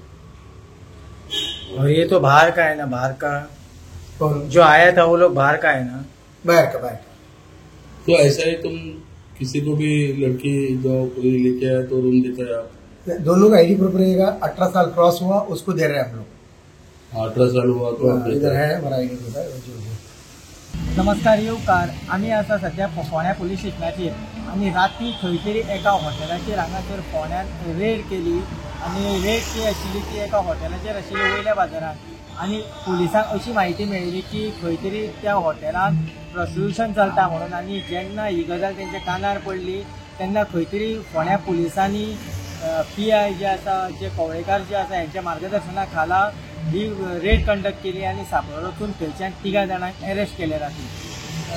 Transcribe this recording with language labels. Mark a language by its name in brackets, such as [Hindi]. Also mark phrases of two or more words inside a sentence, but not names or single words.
[Hindi] और ये तो बाहर का है ना, बाहर का जो आया था वो लोग बाहर का है ना, बाहर का। तो ऐसा ही तुम किसी को भी लड़की जो कोई लेके आया तो रूम देता है आप? दोनों का [English] ID proof [Hindi] रहेगा, 18 साल क्रॉस हुआ उसको दे रहे हैं हम लोग। 18 साल हुआ तो इधर है हमारा [English] ID proof. [Konkani] नमस्कार येवकार, आम्ही आसा सध्या फोंड्या पुलीस स्टेशनाचेर आनी राती खंय तरी एका हॉटेलाचेर हांगासर फोंड्यान रेड केली आनी रेड जी आशिल्ली ती एका हॉटेलाचेर आशिल्ली वयल्या बाजारात आनी पुलिसांक अशी म्हायती मेळ्ळी की खंय तरी त्या हॉटेलान प्रोस्टिट्यूशन चलता म्हणून आनी जेन्ना ही गजाल तेंच्या कानार पडली तेन्ना खंय तरी फोंड्या पुलिसांनी PI जे आसा जे कवळेकार जे आसा हेंच्या मार्गदर्शना खाला ही रेड कंडक्ट केली आणि सापळो रचून थंयच्यान 3 जाणांक अरेस्ट केले राती।